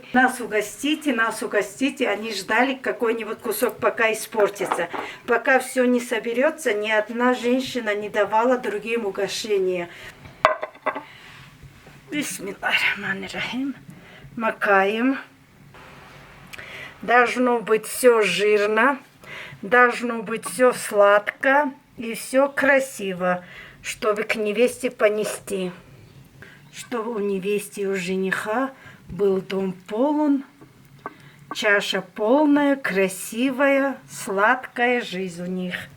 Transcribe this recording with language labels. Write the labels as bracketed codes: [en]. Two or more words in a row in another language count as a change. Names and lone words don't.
[ru] Нас угостите. Они ждали какой-нибудь кусок, пока испортится. Пока все не соберется, ни одна женщина не давала другим угощения. [ar] بسم الله الرحمن الرحيم. [ru] Макаем. Должно быть все жирно, должно быть все сладко и все красиво, чтобы к невесте понести. Чтобы у невесты и у жениха был дом полон, чаша полная, красивая, сладкая жизнь у них.